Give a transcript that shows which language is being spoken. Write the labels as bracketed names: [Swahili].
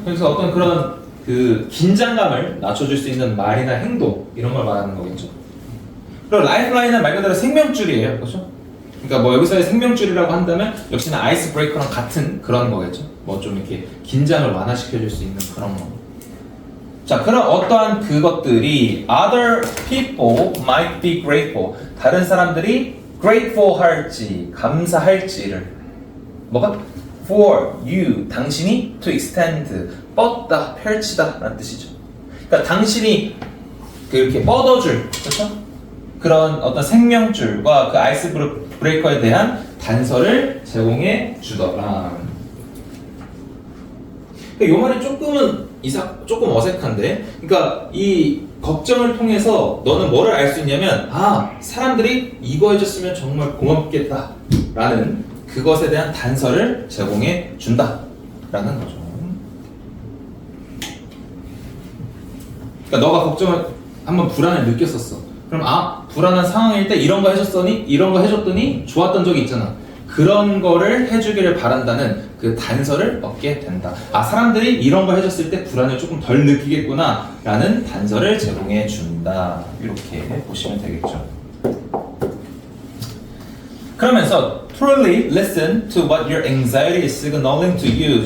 [Korean] 그래서 어떤 그런 그 긴장감을 낮춰줄 수 있는 말이나 행동 이런 걸 말하는 거겠죠. 그리고 라이프라인은 말 그대로 생명줄이에요. 그렇죠? 그러니까 뭐 여기서의 생명줄이라고 한다면 역시나 아이스 브레이커랑 같은 그런 거겠죠. 뭐 좀 이렇게 긴장을 완화시켜줄 수 있는 그런 거. 자, 그럼 어떠한 그것들이 [English] other people might be grateful. [Korean] 다른 사람들이 grateful 할지, 감사할지를 뭐가? [English] for you, [Korean] 당신이 [English] to extend, [Korean] 뻗다, 펼치다 라는 뜻이죠. 그러니까 당신이 그렇게 뻗어줄, 그렇죠? 그런 어떤 생명줄과 그 아이스 브레이커에 대한 단서를 제공해 주더라. 이 말이 조금 어색한데, 그러니까 이 걱정을 통해서 너는 뭐를 알 수 있냐면, 아, 사람들이 이거 해줬으면 정말 고맙겠다라는 그것에 대한 단서를 제공해 준다라는 거죠. 그러니까 너가 걱정을 한번 불안을 느꼈었어. 그럼 아, 불안한 상황일 때 이런 거 해줬더니 좋았던 적이 있잖아. 그런 거를 해주기를 바란다는 그 단서를 얻게 된다. 아, 사람들이 이런 걸 해줬을 때 불안을 조금 덜 느끼겠구나 라는 단서를 제공해 준다. 이렇게 보시면 되겠죠. 그러면서 [English] truly listen to what your anxiety is signaling to you.